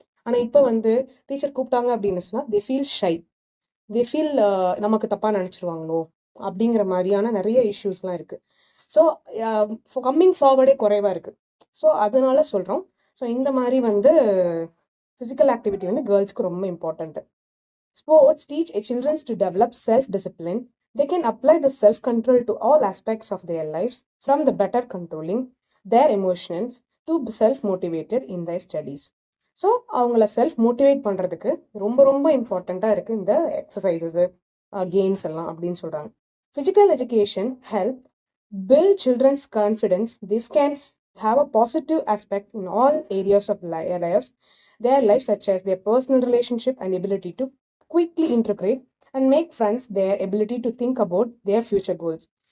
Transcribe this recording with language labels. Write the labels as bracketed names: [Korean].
[Tamil] ஆனால் இப்போ வந்து டீச்சர் கூப்பிட்டாங்க அப்படின்னு சொன்னால் [English] they feel shy, they feel [Tamil] நமக்கு தப்பாக நினச்சிருவாங்களோ அப்படிங்கிற மாதிரியான நிறைய இஷ்யூஸ்லாம் இருக்குது. ஸோ கம்மிங் ஃபார்வர்டே குறைவாக இருக்குது. ஸோ அதனால சொல்கிறோம். ஸோ இந்த மாதிரி வந்து ஃபிசிக்கல் ஆக்டிவிட்டி வந்து கேர்ள்ஸ்க்கு ரொம்ப important. [English] Sports teach children to develop self-discipline. They can apply the self-control to all aspects of their lives, from the better controlling their emotions to self-motivated in their studies. [Tamil] So அவங்கள self motivate பண்ணுறதுக்கு ரொம்ப ரொம்ப இம்பார்ட்டண்ட்டாக இருக்குது இந்த எக்ஸசைசஸு, games எல்லாம் அப்படின்னு சொல்கிறாங்க. [English] Physical education help build children's confidence. This can have a positive aspect in all areas of their lives, such as their personal relationship and ability to quickly integrate and make friends, their ability to think about their future goals.